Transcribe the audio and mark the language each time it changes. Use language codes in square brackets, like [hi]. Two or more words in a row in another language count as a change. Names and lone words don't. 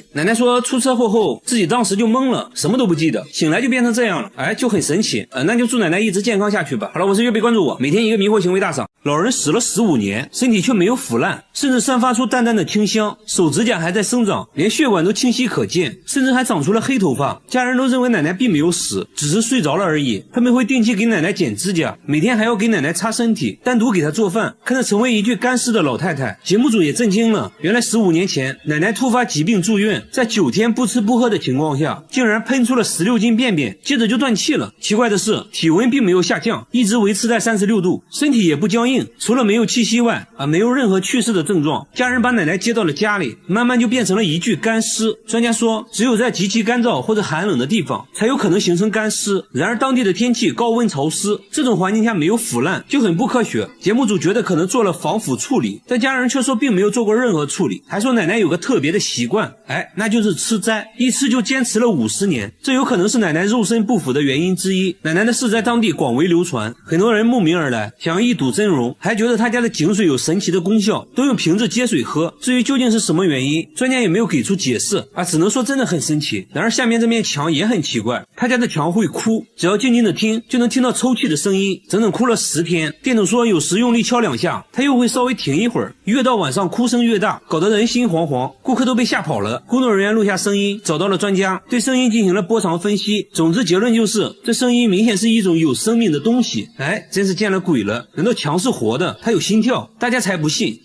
[zh] 奶奶說出車禍後自己當時就懵了，什麼都不記得，醒來就变成這樣了，哎，就很神奇。那就祝奶奶一直健康下去吧。好了，我是岳贝，關注我，每天一個迷惑行為大賞。老人死了15年，身體卻沒有腐爛，甚至散發出淡淡的清香，手指甲還在生長，連血管都清晰可見，甚至還長出了黑頭髮。家人都認為奶奶並沒有死，只是睡着了而已。他們會定期給奶奶剪指甲，每天還要給奶奶擦身體，單獨給她做飯。看着成為一具乾屍的老太太，節目組也震驚了。原來15年前奶奶突發疾病住院，在9天不吃不喝的情況下，竟然噴出了16斤便便，接着就斷氣了。奇怪的是，體溫並沒有下降，一直維持在36度，身體也不僵硬，除了沒有氣息外，沒有任何去世的症狀。家人把奶奶接到了家裡，慢慢就變成了一具乾屍。專家說，只有在極其乾燥或者寒冷的地方，才有可能形成乾屍。然而當地的天氣高溫潮濕，這種環境下沒有腐爛，就很不科學。節目組覺得可能做了防腐處理，但家人卻說並沒有做過任何處理，還說奶奶有個特別的習慣，那就是吃齋，一吃就堅持了50年，這有可能是奶奶肉身不腐的原因之一。奶奶的事在當地廣為流傳，很多人慕名而來，想要一睹真容，還覺得他家的井水有神奇的功效，都用瓶子接水喝。至於究竟是什麼原因，專家也沒有給出解釋，只能說真的很神奇。然而下面這面牆也很奇怪，他家的牆會哭，只要靜靜的聽，就能聽到抽泣的聲音，整整哭了了10天，店主說有時用力敲2下，他又会稍微停一會兒，越到晚上哭聲越大，搞得人心惶惶，顧客都被嚇跑了。工作人員錄下聲音，找到了專家，對聲音進行了波長分析，總之結論就是這聲音明顯是一種有生命的東西。哎，真是見了鬼了，難道牆是活的，它有心跳？大家才不信。